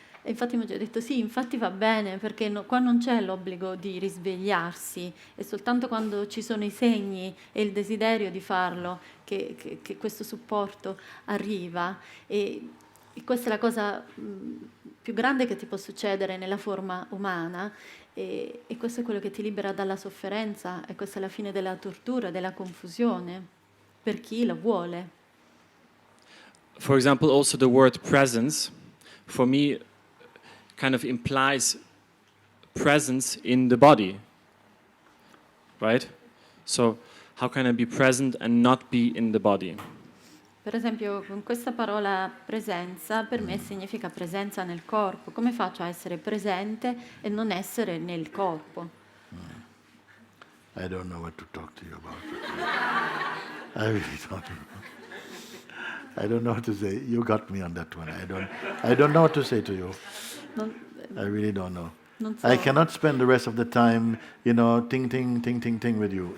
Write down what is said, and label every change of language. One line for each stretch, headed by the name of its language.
Italian: E infatti Mooji ha detto sì, infatti va bene, perché qua non c'è l'obbligo di risvegliarsi, è soltanto quando ci sono i segni e il desiderio di farlo che questo supporto arriva. E questa è la cosa più grande che ti può succedere nella forma umana, e questo è quello che ti libera dalla sofferenza, e questa è la fine della tortura, della confusione, per chi la vuole.
English: for example, also the word presence, for me, kind of implies presence in the body, right? So how can I be present and not be in the body?
Italian: Per esempio, con questa parola presenza, per me significa presenza nel corpo. Come faccio a essere presente e non essere nel corpo?
English: I don't know what to talk to you about. I really don't know. I don't know what to say. You got me on that one. I don't know what to say to you. I really don't know.
Italian: Non so.
English: I cannot spend the rest of the time, ting, ting, ting, ting, ting with you.